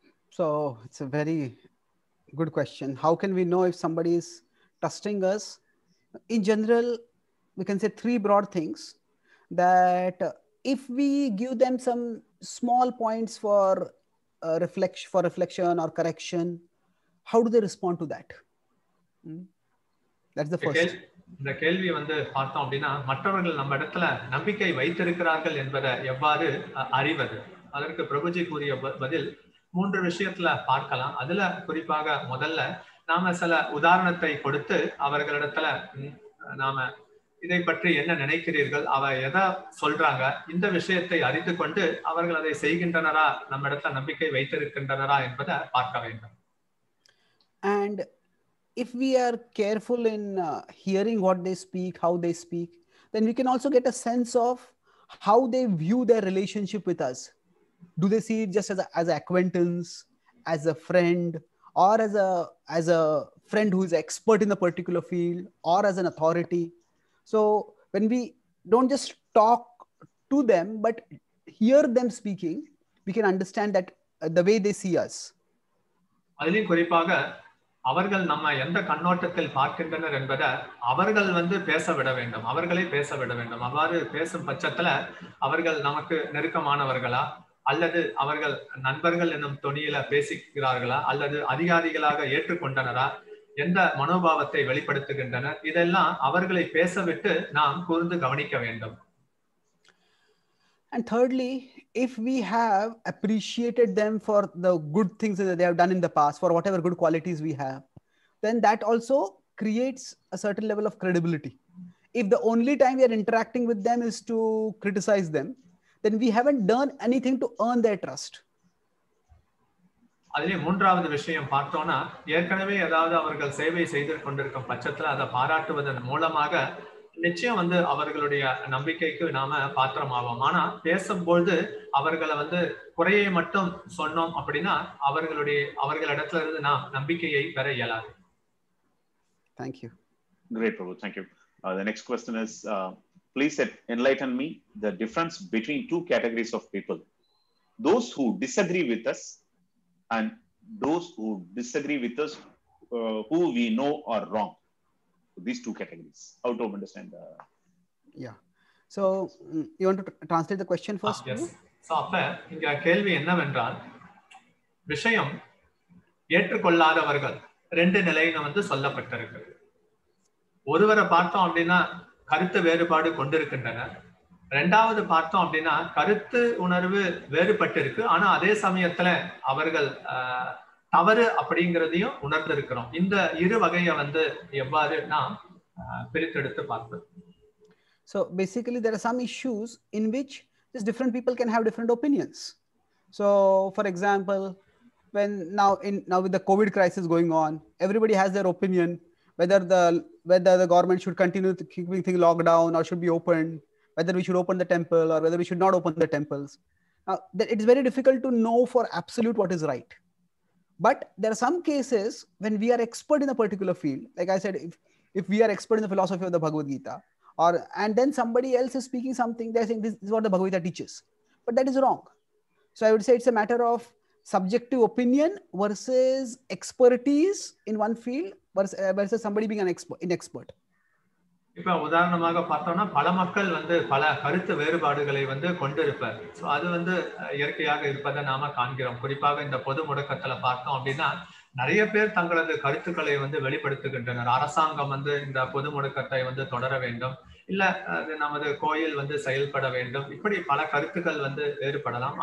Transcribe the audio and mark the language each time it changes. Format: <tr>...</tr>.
<en>So it's a very good question. How can we know if somebody is trusting us? In general, we can say three broad things. That if we give them some small points for reflection or correction, how do they respond to that? That's the first.</en> <ta>இந்த கேள்வி வந்து பார்த்தோம் அப்படின்னா, மற்றவர்கள் நம்ம இடத்துல நம்பிக்கை வைத்திருக்கிறார்கள் என்பதை எவ்வாறு அறிவது? அதற்கு பிரபுஜி கூறிய பதில் 3 விஷயத்துல பார்க்கலாம். அதுல குறிப்பாக முதல்ல நாம சில உதாரணத்தை கொடுத்து அவர்களிடத்துல நாம இதை பற்றி என்ன நினைக்கிறீர்கள், அவ எதை சொல்றாங்க, இந்த விஷயத்தை அறிந்து கொண்டு அவர்கள் அதை செய்கின்றனரா, நம்ம இடத்துல நம்பிக்கை வைத்திருக்கின்றனரா என்பதை பார்க்க வேண்டும்.</ta> <en>And if we are careful in hearing what they speak, how they speak, then we can also get a sense of how they view their relationship with us. Do they see it just as an acquaintance, as a friend, or as a friend who is expert in a particular field, or as an authority? So when we don't just talk to them but hear them speaking, we can understand that the way they see us.</en> <ta>அதிலும் குறிப்பாக அவர்கள் நம்ம எந்த கண்ணோட்டத்தில் பார்க்கின்றனர் என்பதை அவர்கள் வந்து பேச விட வேண்டும், அவர்களே பேச விட வேண்டும். அவ்வாறு பேசும் பட்சத்துல அவர்கள் நமக்கு நெருக்கமானவர்களா, அல்லது அவர்கள் நண்பர்கள் என்னும் தொனியில பேசுகிறார்களா, அல்லது அதிகாரிகளாக ஏற்றுக்கொண்டனரா, எந்த மனோபாவத்தை வெளிப்படுத்துகின்றனர், இதெல்லாம் அவர்களை பேசவிட்டு நாம் கூர்ந்து கவனிக்க வேண்டும்.</ta> <en>And thirdly, if we have appreciated them for the good things that they have done in the past, for whatever good qualities we have, then that also creates a certain level of credibility. If the only time we are interacting with them is to criticize them, then we haven't done anything to earn their trust.</en> <ta>அதிலே மூன்றாவது விஷயம் பார்த்தோம்னா, ஏற்கனவே ஏதாவது அவர்கள் சேவை செய்து கொண்டிருக்கும் பட்சத்துல அதை பாராட்டுவதன் மூலமாக நிச்சயம் வந்து அவர்களுடைய நம்பிக்கைக்கு நாம பாத்திரமாவோம். ஆனா பேசும்பொழுது அவர்களை வந்து குறையை மட்டும் சொன்னோம் அப்படின்னா அவர்களிடத்துல இருந்து நாம் நம்பிக்கையை பெற இயலாது.</ta> <en>Thank you. Great, Prabhu. Thank you. The next question is, please enlighten me the difference between two categories of people: those who disagree with us and those who disagree with us who we know are wrong. These two categories. How to understand? Yeah. So you want to translate the question first? Yes. So</en> <ta>அப்ப இங்க கேள்வி என்னவென்றால், விஷயம் ஏற்றுக்கொள்ளாதவர்கள் ரெண்டு நிலையில வந்து சொல்லப்பட்டிருக்கு. ஒருவரை பார்த்தோம் அப்படின்னா கருத்து வேறுபாடு கொண்டிருக்கின்றனர். ரெண்டாவது பார்த்தோம் அப்படின்னா கருத்து உணர்வு வேறுபட்டு இருக்கு, ஆனா அதே சமயத்துல அவர்கள் தவறு அப்படிங்கிறதையும் உணர்ந்திருக்கிறோம். இந்த இரு வகையை வந்து எவ்வாறு நாம் பிரித்தெடுத்து பார்ப்போம்.</ta> <en>So basically there are some issues in which just different people can have different opinions. So for example, when now with the COVID crisis going on, everybody has their opinion whether the government should continue to keeping things locked down or should be opened, whether we should open the temple or whether we should not open the temples. Now it's very difficult to know for absolute what is right. But there are some cases when we are expert in a particular field. Like I said, if we are expert in the philosophy of the Bhagavad Gita, and then somebody else is speaking something, they're saying this is what the Bhagavad Gita teaches. But that is wrong. So I would say it's a matter of subjective opinion versus expertise in one field versus somebody being an inexpert.</en> <ta>இப்ப உதாரணமாக பார்த்தோம்னா பல மக்கள் வந்து பல கருத்து வேறுபாடுகளை வந்து கொண்டிருப்பார். ஸோ அது வந்து இயற்கையாக இருப்பதை நாம காண்கிறோம். குறிப்பாக இந்த பொது முடக்கத்துல பார்த்தோம் அப்படின்னா நிறைய பேர் தங்களது கருத்துக்களை வந்து வெளிப்படுத்துகின்றனர். அரசாங்கம் வந்து இந்த பொது முடக்கத்தை வந்து தொடர வேண்டும், இல்ல நமது கோயில் வந்து செயல்பட வேண்டும், இப்படி பல கருத்துக்கள் வந்து வேறுபடலாம்.</ta>